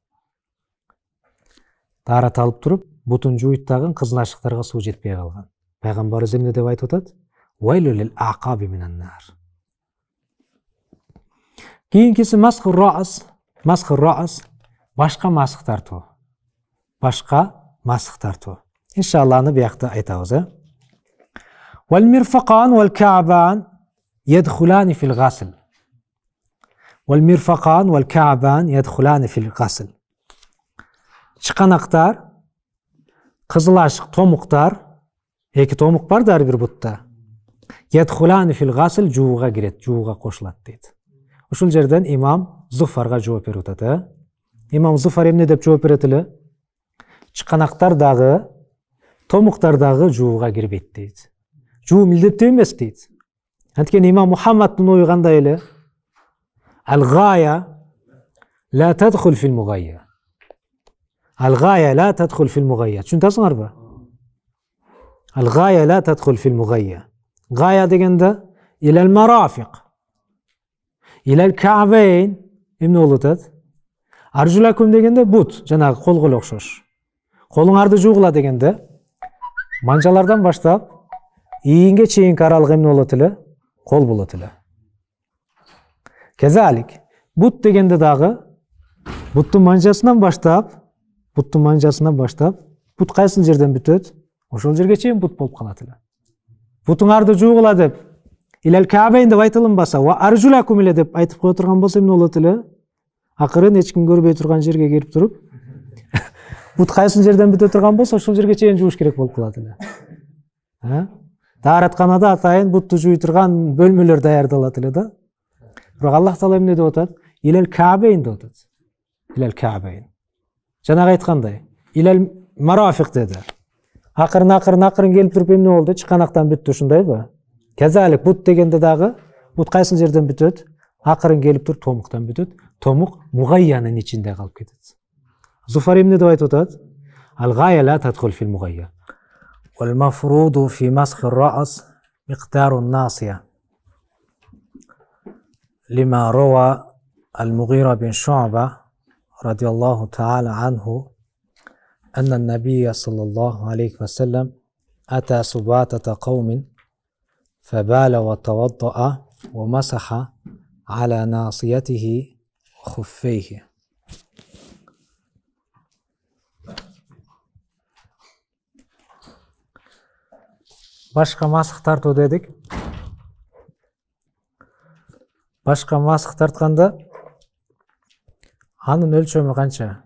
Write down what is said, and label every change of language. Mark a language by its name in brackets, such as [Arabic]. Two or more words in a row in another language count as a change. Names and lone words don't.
[Kyrgyz] Даарат алып туруп, бутун жууйт дагы кызыл ашыктарга суу жетпей калган. Пайгамбарыбыз эмне деп айтып атат? [Arabic] ويل للأعقاب من النار. [Kyrgyz] Кийинкиси [Arabic] مسح الرأس, [Kyrgyz] башка масх тартуу. Башка масх тартуу. Иншалла аны биякта айтабыз, [Arabic] والمرفقان والكعبان يدخلان في الغسل. والمرفقان والكعبان يدخلان في الغسل. [Kyrgyz] Чыканактар, кызыл ашык томуктар, 2 томук бар да ар бир бутта. [Arabic] يدخلان في الغسل, [Kyrgyz] жууга кирет, жууга кошулат дейт. Ушул жерден имам Зуфарга жооп берип атат, Имам Зуфар эмне деп жооп берет эле? Чыканактар дагы, томуктар дагы жууга кирбейт дейт. Жуу милдеттүү эмес дейт. Анткени имам Мухаммаддын ою кандай эле? [Arabic] الغاية لا تدخل في المغيا. الغاية لا تدخل في المغيا. [Kyrgyz] Түшүнөсүңөрбү? [Arabic] الغاية لا تدخل في المغيا. [Kyrgyz] Гая дегенде [Arabic] إلى المرافق. إلى الكعبين [Kyrgyz] эмне болуп атат? Аржулакум дегенде бут, жанагы колго эле окшош. Колуңарды жуугула дегенде манжалардан баштап ийинге чейинки аралык эмне болот эле? Кол болот эле. Кезалик, бут дегенде дагы буттун манжасынан баштап, бут кайсы жерден бүтөт? Ошол жерге чейин бут болуп калат эле. Бутуңарды жуугула деп [Arabic] إلى الكعبين [Kyrgyz] деп айтылынбаса, [Arabic] وأرجلكم [Kyrgyz] эле деп айтып кое турган болсо эмне болот эле? Акырын эч ким көрбөй турган жерге келип туруп, бут кайсы жерден бүтө турган болсо, ошол жерге чейин жууш керек болуп калат эле. Дааратканада атайын бутту жууй турган бөлмөлөр даярдалат эле да. Бирок Аллах Таала эмне деп атат? [Arabic] إلى الكعبين [Kyrgyz] деп атат. [Arabic] إلى الكعبين. [Kyrgyz] Жанагы айткандай, [Arabic] إلى المرافق [Kyrgyz] деди. Акырын келип туруп эмне болду? Чыканактан бүттү, ушундайбы? Кезалик бут дегенде дагы бут кайсы жерден бүтөт? Акырын келип туруп томуктан бүтөт. Томук мугайянын ичинде калып кетет. Зуфар эмне деп айтып атат? [Arabic] الغاية لا تدخل في المغيا. والمفروض في مسخ الرأس مقدار الناصية لما روى المغيرة بن شعبة رضي الله تعالى عنه أن النبي صلى الله عليه وسلم أتى سباتة قوم فبال وتوضأ ومسح على ناصيته وخفيه. [Kyrgyz] Башка масх тартуу дедик. Башка масх тартканда анын өлчөмү канча?